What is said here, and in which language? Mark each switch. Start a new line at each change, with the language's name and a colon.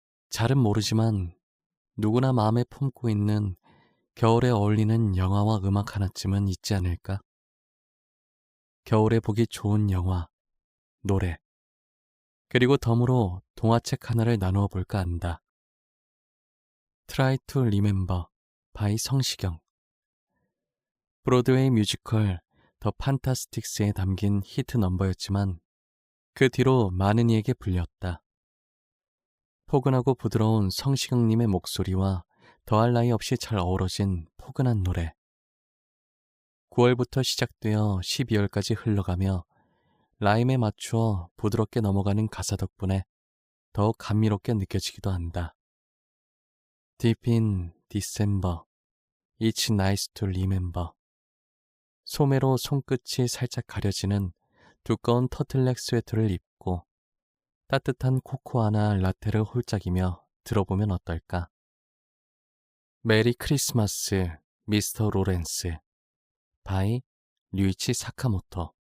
Korean: 잘은 모르지만 누구나 마음에 품고 있는 겨울에 어울리는 영화와 음악 하나쯤은 있지 않을까? 겨울에 보기 좋은 영화, 노래, 그리고 덤으로 동화책 하나를 나누어 볼까 한다. Try to Remember by 성시경. 브로드웨이 뮤지컬 더 판타스틱스에 담긴 히트 넘버였지만 그 뒤로 많은 이에게 불렸다. 포근하고 부드러운 성시경님의 목소리와 더할 나위 없이 잘 어우러진 포근한 노래. 9월부터 시작되어 12월까지 흘러가며 라임에 맞추어 부드럽게 넘어가는 가사 덕분에 더욱 감미롭게 느껴지기도 한다.
English: Deep in December, It's nice to remember.
Korean: 소매로 손끝이 살짝 가려지는 두꺼운 터틀넥 스웨터를 입고 따뜻한 코코아나 라테를 홀짝이며 들어보면 어떨까? 메리 크리스마스, 미스터 로렌스 바이 류이치 사카모토.